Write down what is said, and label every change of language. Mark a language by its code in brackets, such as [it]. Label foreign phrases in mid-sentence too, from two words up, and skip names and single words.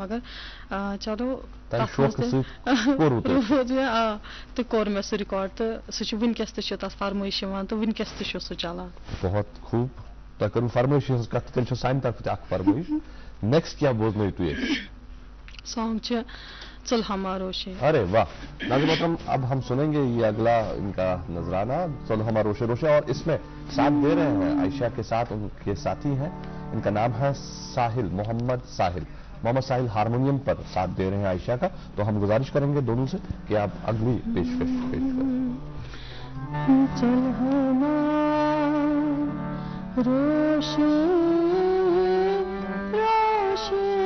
[ks] مگر چلو تتھ منٛز روٗد مےٚ تہٕ کوٚر مےٚ سُہ رِکارڈ، تہٕ سُہ چھُ وٕنکٮ۪س تہِ چھُ تتھ فرمٲیش یِوان، تہٕ وٕنکٮ۪س تہِ چھُ سُہ چلان. بہت خوٗب. تۄہہِ کٔرٕو فرمٲیشہِ ہٕنٛز کتھ، تیٚلہِ چھِ سانہِ طرفہٕ تہِ اکھ فرمٲیش. نیکسٹ کیٛاہ بوزنٲیِو تُہۍ اَسہِ؟ سانگ چھِ چل ہمارو شے. [ur] ارے واہ ناظرین محترم، اب ہم سنیں گے یہ اگلا ان کا نذرانہ چل ہمارا روشے روشے، اور اس میں ساتھ دے رہے ہیں عائشہ کے ساتھ ان کے ساتھی ہیں، ان کا نام ہے ساحل، محمد ساحل. محمد ساحل ہارمونیم پر ساتھ دے رہے ہیں عائشہ کا. تو ہم گزارش کریں گے دونوں سے کہ آپ اگلی پیشکش پیش کریں. [ks] چل ہمارا روشے روشے